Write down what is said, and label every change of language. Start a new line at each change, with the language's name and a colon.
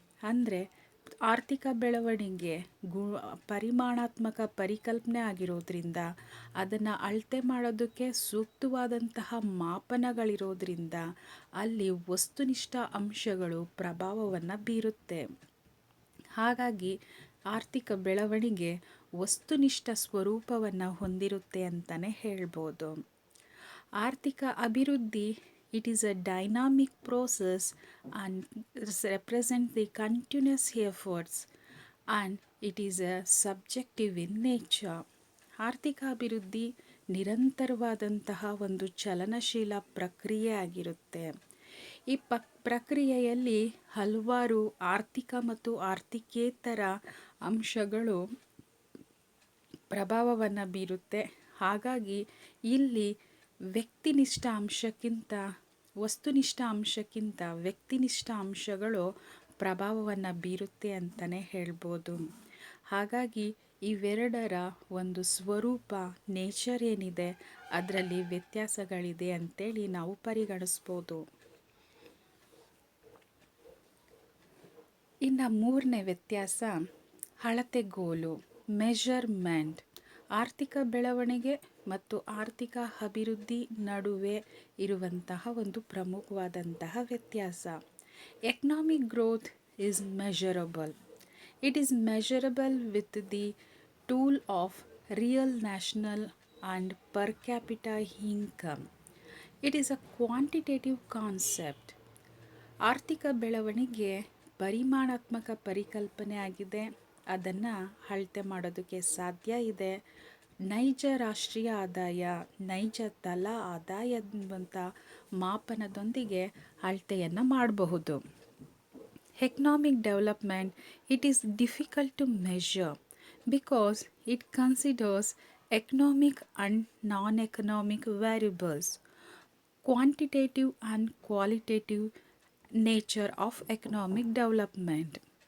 Kannada: ಅಂದರೆ ಆರ್ಥಿಕ ಬೆಳವಣಿಗೆ ಪರಿಮಾಣಾತ್ಮಕ ಪರಿಕಲ್ಪನೆ ಆಗಿರೋದ್ರಿಂದ, ಅದನ್ನು ಅಳತೆ ಮಾಡೋದಕ್ಕೆ ಸೂಕ್ತವಾದಂತಹ ಮಾಪನಗಳಿರೋದ್ರಿಂದ ಅಲ್ಲಿ ವಸ್ತುನಿಷ್ಠ ಅಂಶಗಳು ಪ್ರಭಾವವನ್ನು ಬೀರುತ್ತೆ. ಹಾಗಾಗಿ ಆರ್ಥಿಕ ಬೆಳವಣಿಗೆ ವಸ್ತುನಿಷ್ಠ ಸ್ವರೂಪವನ್ನು ಹೊಂದಿರುತ್ತೆ ಅಂತಲೇ ಹೇಳ್ಬೋದು. ಆರ್ಥಿಕ ಅಭಿವೃದ್ಧಿ
English: it is a dynamic process and represents the continuous efforts and it is a subjective in nature. ಆರ್ಥಿಕ ಅಭಿವೃದ್ಧಿ
Kannada: ನಿರಂತರವಾದಂತಹ ಒಂದು ಚಲನಶೀಲ ಪ್ರಕ್ರಿಯೆ ಆಗಿರುತ್ತೆ. ಈ ಪ್ರಕ್ರಿಯೆಯಲ್ಲಿ ಹಲವಾರು ಆರ್ಥಿಕ ಮತ್ತು ಆರ್ಥಿಕೇತರ ಅಂಶಗಳು ಪ್ರಭಾವವನ್ನು ಬೀರುತ್ತೆ. ಹಾಗಾಗಿ ಇಲ್ಲಿ ವ್ಯಕ್ತಿನಿಷ್ಠ ಅಂಶಕ್ಕಿಂತ ವಸ್ತುನಿಷ್ಠ ಅಂಶಕ್ಕಿಂತ ವ್ಯಕ್ತಿನಿಷ್ಠ ಅಂಶಗಳು ಪ್ರಭಾವವನ್ನು ಬೀರುತ್ತೆ ಅಂತಲೇ ಹೇಳ್ಬೋದು. ಹಾಗಾಗಿ ಇವೆರಡರ ಒಂದು ಸ್ವರೂಪ ನೇಚರ್ ಏನಿದೆ ಅದರಲ್ಲಿ ವ್ಯತ್ಯಾಸಗಳಿದೆ ಅಂತೇಳಿ ನಾವು ಪರಿಗಣಿಸ್ಬೋದು. ಇನ್ನು ಮೂರನೇ ವ್ಯತ್ಯಾಸ ಅಳತೆಗೋಲು, ಮೆಷರ್ಮೆಂಟ್. ಆರ್ಥಿಕ ಬೆಳವಣಿಗೆ ಮತ್ತು ಆರ್ಥಿಕ ಅಭಿವೃದ್ಧಿ ನಡುವೆ ಇರುವಂತಹ ಒಂದು ಪ್ರಮುಖವಾದಂತಹ ವ್ಯತ್ಯಾಸ.
English: Economic growth is measurable. It is measurable with the tool of real national and per capita income. It is a quantitative concept.
Kannada: ಆರ್ಥಿಕ ಬೆಳವಣಿಗೆ ಪರಿಮಾಣಾತ್ಮಕ ಪರಿಕಲ್ಪನೆ ಆಗಿದೆ. ಅದನ್ನು ಅಳತೆ ಮಾಡೋದಕ್ಕೆ ಸಾಧ್ಯ ಇದೆ. ನೈಜ ರಾಷ್ಟ್ರೀಯ ಆದಾಯ, ನೈಜ ತಲಾ ಆದಾಯ ಎಂಬಂಥ ಮಾಪನದೊಂದಿಗೆ ಅಳತೆಯನ್ನು ಮಾಡಬಹುದು.
English: Economic development, it is difficult to measure because it considers economic and non-economic variables, quantitative and qualitative nature of economic development.